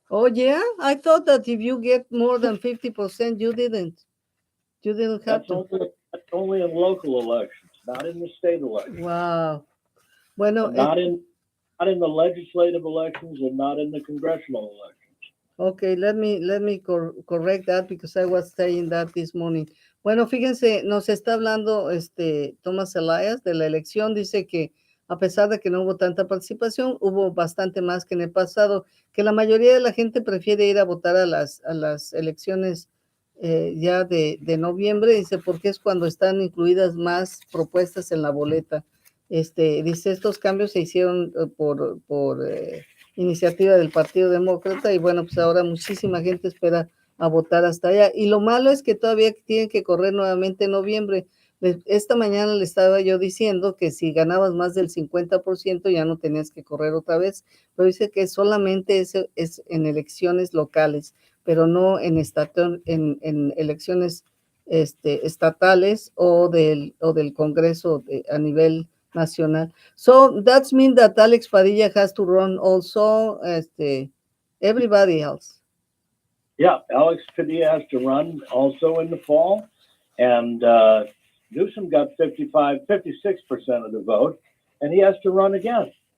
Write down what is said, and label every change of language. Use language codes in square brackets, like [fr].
[en] Oh yeah, I thought that if you get more than 50%, you didn't have to. That's only in local elections, not in the state elections. Wow. [es] Bueno, [en] not in the legislative elections and not in the congressional elections. Okay, let me correct that because I was saying that this morning. [es] Bueno, fíjense, nos está hablando Thomas Elias de la elección. Dice que a pesar de que no hubo tanta participación, hubo bastante más que en el pasado, que la mayoría de la gente prefiere ir a votar a las elecciones ya de noviembre, dice, porque es cuando están incluidas más propuestas en la boleta. Dice, estos cambios se hicieron por iniciativa del Partido Demócrata y bueno, pues ahora muchísima gente espera a votar hasta allá. Y lo malo es que todavía tienen que correr nuevamente en noviembre. Esta mañana le estaba yo diciendo que si ganabas más del 50% ya no tenías que correr otra vez, pero dice que solamente es en elecciones locales, pero no en elecciones estatales o del Congreso a nivel nacional. [en] So that means that Alex Padilla has to run also everybody else. Yeah, Alex Padilla has to run also in the fall, and Newsom got 56% of the vote, and he has to run again.